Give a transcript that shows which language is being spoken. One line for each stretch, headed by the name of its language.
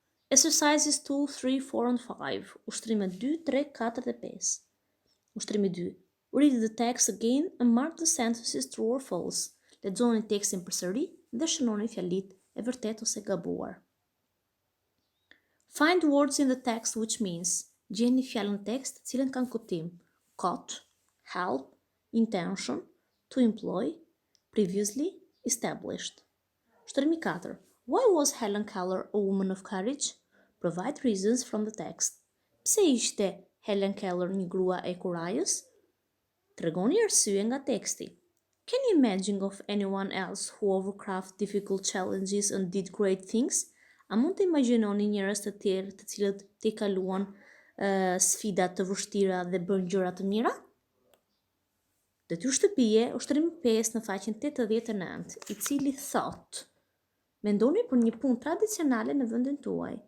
English: Exercises 2, 3, 4 and 5.
Albanian: Ushtrime 2, 3, 4 dhe 5. Ushtrimi 2.
English: Read the text again and mark the sentences true or false.
Albanian: Lexoni tekstin përsëri dhe shënoni fjalit e vërtet ose gabuar.
English: Find words in the text which means.
Albanian: Gjeni fjalën tekst cilën kanë kuptim.
English: Caught, help, intention, to employ, previously, established.
Albanian: Ushtrimi 4.
English: Why was Helen Keller a woman of courage? Provide reasons from the text.
Albanian: Pse ishte Helen Keller një grua e kurajës? Tregoni arsye nga teksti.
English: Can you imagine of anyone else who overcome difficult challenges and did great things?
Albanian: A mund të imagjinoni njerëz të tjerë të cilët të kaluan sfida të vështira dhe bën gjëra të mira? Detyrë shtëpie, ushtrimi 5 në faqen 89, i cili thot: mendoni për një punë tradicionale në vendin tuaj.